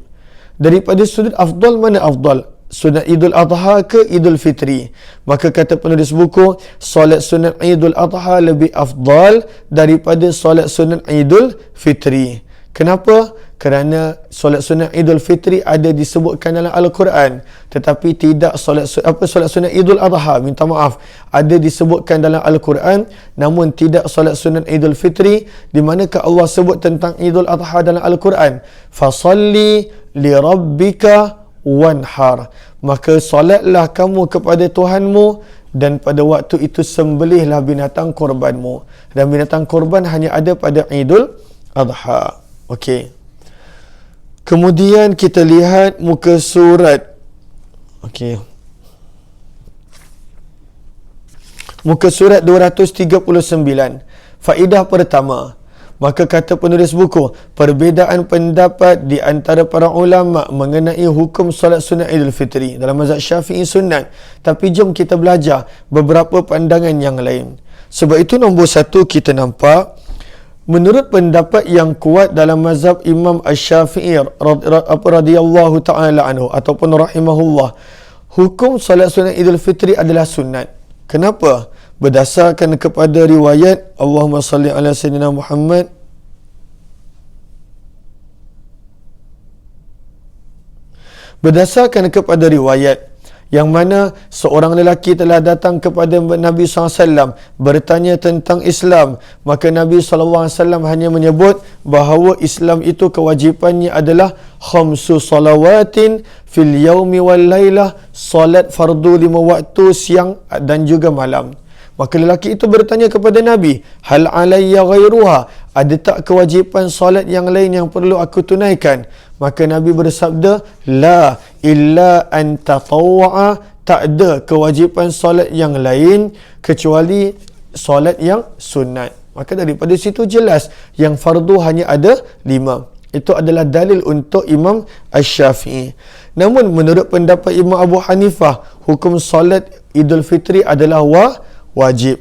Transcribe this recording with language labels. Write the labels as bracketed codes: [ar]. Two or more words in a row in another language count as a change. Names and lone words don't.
[ms] Daripada sudut afdal, mana afdal? Sunat Idul Adha ke Idul Fitri? Maka kata penulis buku, solat sunat Idul Adha lebih afdal daripada solat sunat Idul Fitri. Kenapa? Kerana solat sunat Idul Fitri ada disebutkan dalam Al-Quran, tetapi tidak solat sunat Idul Adha, minta maaf, ada disebutkan dalam Al-Quran, namun tidak solat sunat Idul Fitri. Di manakah Allah sebut tentang Idul Adha dalam Al-Quran? [ar] فصل لربك وانحر, [ms] maka solatlah kamu kepada Tuhanmu, dan pada waktu itu sembelihlah binatang korbanmu. Dan binatang korban hanya ada pada Idul Adha. Okey. Kemudian kita lihat muka surat. Okey. Muka surat 239. Faedah pertama. Maka kata penulis buku, perbezaan pendapat di antara para ulama mengenai hukum solat sunat Idul Fitri. Dalam mazhab Syafi'i sunat, tapi jom kita belajar beberapa pandangan yang lain. Sebab itu nombor satu kita nampak, menurut pendapat yang kuat dalam mazhab Imam Asy-Syafi'i [ar] radhiyallahu ta'ala anhu [ms] ataupun rahimahullah, hukum solat sunat Idul Fitri adalah sunat. Kenapa? Berdasarkan kepada riwayat, [ar] اللهم صل على سيدنا محمد, [ms] berdasarkan kepada riwayat yang mana seorang lelaki telah datang kepada Nabi SAW bertanya tentang Islam, maka Nabi SAW hanya menyebut bahawa Islam itu kewajipannya adalah [ar] خمس صلوات في اليوم والليلة, [ms] salat fardu 5 waktu siang dan juga malam. Maka lelaki itu bertanya kepada Nabi, [ar] هل علي غيرها, [ms] ada tak kewajipan solat yang lain yang perlu aku tunaikan? Maka Nabi bersabda, [ar] لا إلا أن تطوع, [ms] tak ada kewajipan solat yang lain kecuali solat yang sunat. Maka daripada situ jelas yang fardu hanya ada 5. Itu adalah dalil untuk Imam Asy-Syafi'i. Namun menurut pendapat Imam Abu Hanifah, hukum solat Idul Fitri adalah wajib.